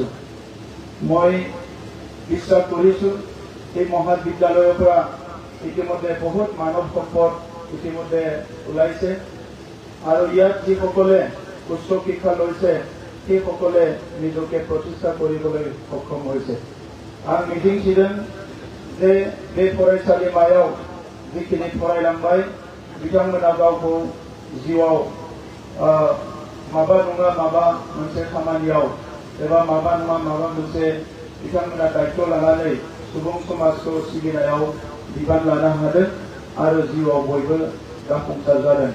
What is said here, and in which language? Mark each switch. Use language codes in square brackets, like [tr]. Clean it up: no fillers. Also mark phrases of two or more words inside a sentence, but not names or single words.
[as] মই বিশ্বাস কৰিছো এই মহাবিদ্যালয়ৰ পৰা ইতিমধ্যে বহুত মানৱ সম্পদ ইতিমধ্যে ওলাইছে, আৰু ইয়াত যিসকলে উচ্চ শিক্ষা লৈছে সেইসকলে নিজকে প্ৰতিষ্ঠা কৰিবলৈ সক্ষম হৈছে। [brx] आं मिजिंथिदों जे बे फरायसालिमायाव जिखिनि फरायलांबाय बिथांमोना गावखौ जिउआव माबा नङा माबा मोनसे खामानियाव एबा माबा नङा माबा मोनसे बिथांमोना दायित्व लानानै सुबुं समाजखौ सिबिनायाव बिबान लानो हादों आरो जिउआव बयबो जाफुंसार जादों।